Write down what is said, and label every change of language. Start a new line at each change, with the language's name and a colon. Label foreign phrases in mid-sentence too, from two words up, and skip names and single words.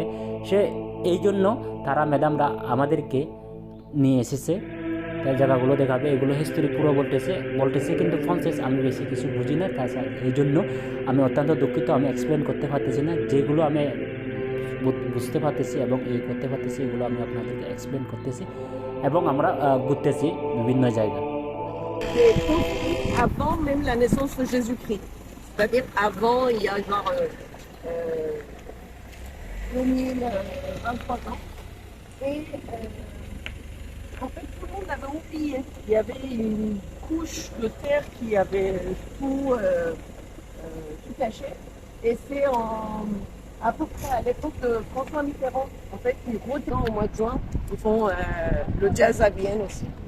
Bangla: এই জন্য তারা ম্যাডামরা আমাদেরকে নিয়ে এসেছে, তাই জায়গাগুলো দেখাবে, এগুলো হিস্টোরি পুরো বলতেছে কিন্তু ফ্রান্সেস আমি বেশি কিছু বুঝি না। তাছাড়া এই জন্য আমি অত্যন্ত দুঃখিত, আমি এক্সপ্লেন করতে পারতেছি না। যেগুলো আমি বুঝতে পারতেছি এবং করতে পারতেছি এগুলো আমি আপনাদেরকে এক্সপ্লেন করতেছি এবং আমরা ঘুরতেছি বিভিন্ন জায়গা।
French: C'est construit avant même la naissance de Jésus-Christ, c'est-à-dire avant il y a genre 2023 ans, et en fait tout le monde l'avait oublié. Il y avait une couche de terre qui avait tout caché, et c'est à peu près à l'époque de François Mitterrand, en fait, ils retournent au mois de juin, ils font le jazz à Vienne aussi.